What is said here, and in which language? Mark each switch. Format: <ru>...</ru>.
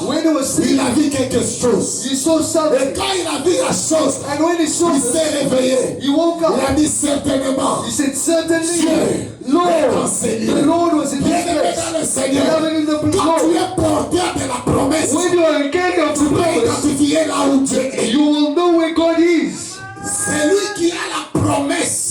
<en>when he was</en> <fr>il</fr> <en>sleeping,</en> <fr>a vu quelque chose.</fr> <en>he saw</en> <fr>Et</fr> <en>something.</en> <fr>quand il a vu la chose,</fr> <en>And when he saw</en> <fr>il</fr> <en>this,</en> <fr>s'est réveillé.</fr> <en>he woke</en> <fr>Il a</fr> <en>up.</en> <fr>dit certainement,</fr> <en>He said, certainly,</en> <fr>Dieu</fr> <en>Lord,</en> <fr>est enseigné.</fr> <en>the Lord was in</en> <fr>Bien</fr> <en>this</en> <fr>aimé</fr> <en>place.</en> <fr>dans le Seigneur,</fr> <en>Beloved in the</en> <fr>quand tu</fr> <en>Lord,</en> <fr>es porteur de la promesse,</fr> <en>when you are a carrier of</en> <fr>tu</fr> <en>the</en> <fr>peux</fr> <en>promise,</en> <fr>identifier là où Dieu est.</fr> <en>you will know where God is.</en> <fr>C'est lui qui a la promesse.</fr>